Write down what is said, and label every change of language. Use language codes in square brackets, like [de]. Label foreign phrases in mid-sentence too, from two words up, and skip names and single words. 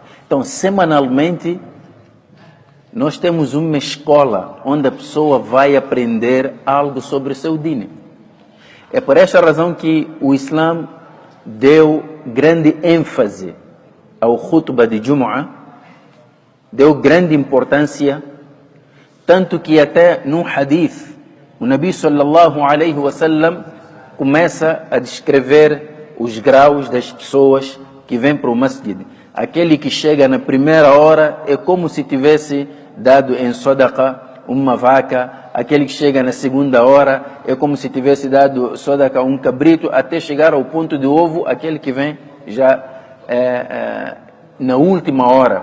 [pt] Então, semanalmente, nós temos uma escola onde a pessoa vai aprender algo sobre o seu dini. É por esta razão que o Islã deu grande ênfase ao khutbah de Jumu'ah, deu grande importância, tanto que até num hadith, o Nabi [ar] صلى الله عليه وسلم [pt] começa a descrever os graus das pessoas que vêm para o masjid. Aquele que chega na primeira hora é como se tivesse dado em sadaqa uma vaca. Aquele que chega na segunda hora é como se tivesse dado sadaqa um cabrito, até chegar ao ponto de ovo, aquele que vem já na última hora.